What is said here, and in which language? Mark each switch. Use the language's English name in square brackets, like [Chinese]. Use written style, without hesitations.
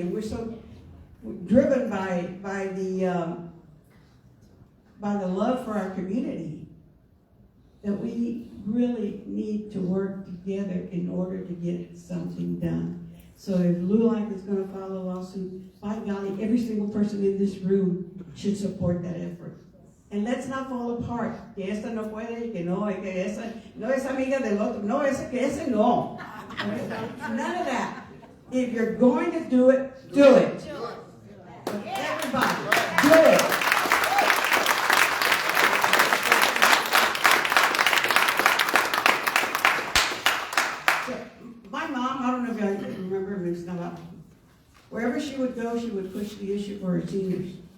[English] And we're so driven by the love for our community that we really need to work together in order to get something done. So if LULAC is going to file a lawsuit, by golly, every single person in this room should support that effort. And let's not fall apart. [Spanish] Que esta no puede, que no, que esa no es amiga del otro, no, que ese no. [English] None of that. If you're going to do it, do it. Everybody, do it. So, my mom, I don't know if you remember Ms. Nava, wherever she would go, she would push the issue for her seniors.